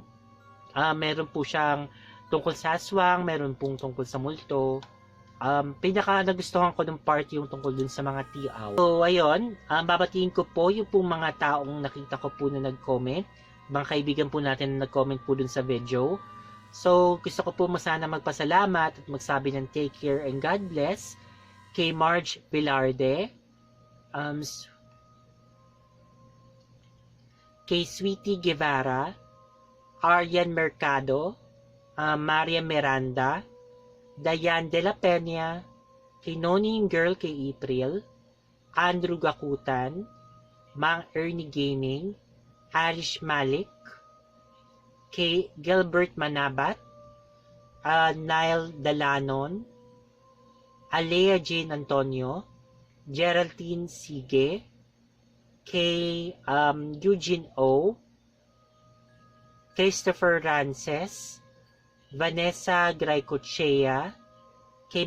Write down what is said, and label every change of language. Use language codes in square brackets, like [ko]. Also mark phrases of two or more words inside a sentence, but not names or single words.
[tl] Meron po siyang tungkol sa aswang, meron pong tungkol sa multo. Pinaka nagustuhan ko ng part yung tungkol dun sa mga tiaw. So, ayun, babatiin ko po yung pong mga taong nakita ko po na nag-comment. Mga kaibigan po natin na nag-comment po dun sa video. So, gusto ko po sana magpasalamat at magsabi ng [en] take care and God bless [tl] kay Marge Velarde, kay Sweetie Guevara, Arian Mercado, Maria Miranda, Dayan De La Peña, kay Noning Girl kay April, Andrew Gakutan, Mang Ernie Gaming, Arish Malik, kay Gilbert Manabat, Nile Dalanon, Alea Jane Antonio, Geraldine Sige, kay Eugene O, Christopher Rances, Vanessa Graycochea, kay